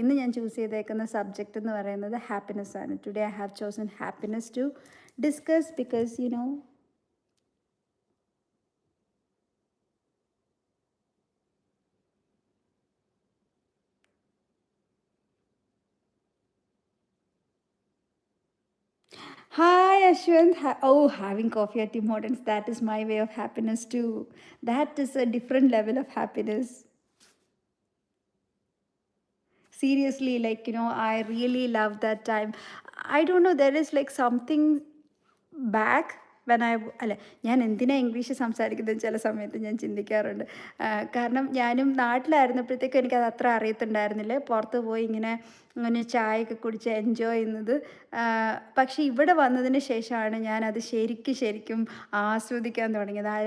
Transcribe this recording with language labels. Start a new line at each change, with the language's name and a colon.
Malayalam: ഇന്ന് ഞാൻ ചൂസ് ചെയ്തേക്കുന്ന സബ്ജക്റ്റ് എന്ന് പറയുന്നത് ഹാപ്പിനെസ് ആണ്.
English: today I have chosen happiness to discuss, because Hi,
Malayalam: Ashwin.
English: Oh, having coffee at Tim Hortons, that is my way of happiness too. That is a different level of happiness. Seriously, I really love that time. I don't know, there is something back when I
Malayalam: അല്ല ഞാൻ എന്തിനാ English സംസാരിക്കുന്നത് ചില സമയത്ത് ഞാൻ ചിന്തിക്കാറുണ്ട്. കാരണം ഞാനും നാട്ടിലായിരുന്നപ്പോഴത്തേക്കും എനിക്കത് അത്ര അറിയത്തുണ്ടായിരുന്നില്ല. പുറത്ത് പോയി ഇങ്ങനെ ഇങ്ങനെ ചായയൊക്കെ കുടിച്ച് എൻജോയ് ചെയ്യുന്നത്. പക്ഷേ ഇവിടെ വന്നതിന് ശേഷമാണ് ഞാനത് ശരിക്കും ശരിക്കും ആസ്വദിക്കാൻ തുടങ്ങിയത്.